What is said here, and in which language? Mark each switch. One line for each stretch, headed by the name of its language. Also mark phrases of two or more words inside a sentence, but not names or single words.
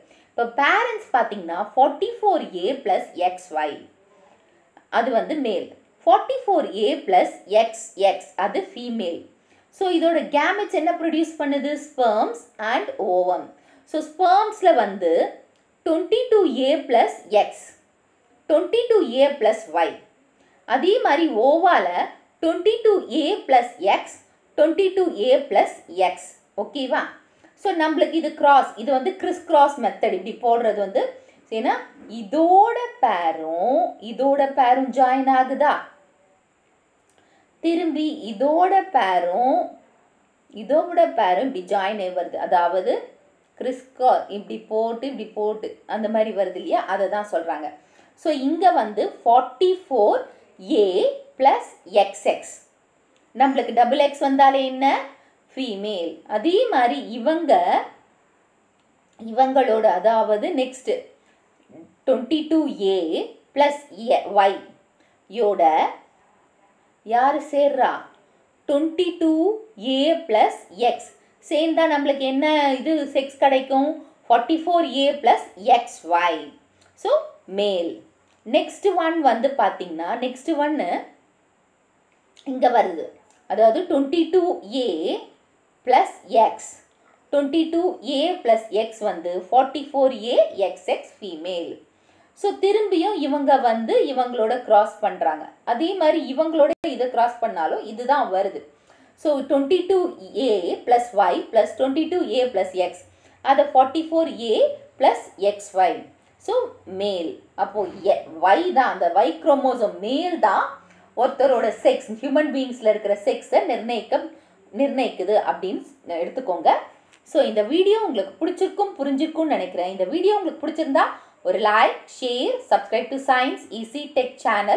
Tamil: இப்போ பேரண்ட்ஸ் பார்த்தீங்கன்னா 44A + XY அது வந்து மேல், 44A + XX அது ஃபீமேல். ஸோ இதோட கேமெட்ஸ் என்ன ப்ரொடியூஸ் பண்ணுது?
English: sperms and ovum. So
Tamil: ஸ்பெர்ம்ஸில் வந்து 22A + X, 22A + Y. அதே மாதிரி ஓவால 22A + X, 22A + X. ஓகேவா? ஸோ நம்மளுக்கு இது கிராஸ், இது வந்து
English: criss cross method.
Tamil: இப்படி போடுறது வந்து ஏன்னா இதோட பேரும் ஜாயின் ஆகுதா, திரும்பி இதோட பேரும் இப்படி ஜாயின் வருது. அதாவது கிறிஸ்கா இப்படி போட்டு அந்த மாதிரி வருது இல்லையா, அதை தான் சொல்கிறாங்க. ஸோ இங்கே வந்து 44A + XX, நம்மளுக்கு XX வந்தாலே என்ன? ஃபீமேல். அதே மாதிரி இவங்களோட, அதாவது நெக்ஸ்ட் 22a plus y யோட யார் சேர்றா 22a plus x சேர்ந்தா நம்மளுக்கு என்ன இது செக்ஸ் கிடைக்கும் 44a plus xy.
English: So male. next one
Tamil: வந்து பார்த்தீங்கன்னா நெக்ஸ்ட் ஒன்று இங்கே வருது, அதாவது 22a plus x 22a plus x வந்து 44a xx ஃபீமேல். ஸோ திரும்பியும் இவங்க வந்து இவங்களோட கிராஸ் பண்ணுறாங்க, அதே மாதிரி இவங்களோட இதை கிராஸ் பண்ணாலும் இதுதான் வருது. ஸோ 22a plus y plus 22a plus x அதை 44a plus xy.
English: So male.
Tamil: அப்போது y தான், அந்த y குரோமோசோம் மேல் தான் ஒருத்தரோட செக்ஸ், ஹியூமன் பீயிங்ஸில் இருக்கிற செக்ஸை நிர்ணயிக்குது அப்படின்னு எடுத்துக்கோங்க. ஸோ இந்த வீடியோ உங்களுக்கு பிடிச்சிருக்கும் புரிஞ்சிருக்கும்னு நினைக்கிறேன். இந்த வீடியோ உங்களுக்கு பிடிச்சிருந்தா ஒரு
English: like, share, subscribe to Science Easy Tech channel.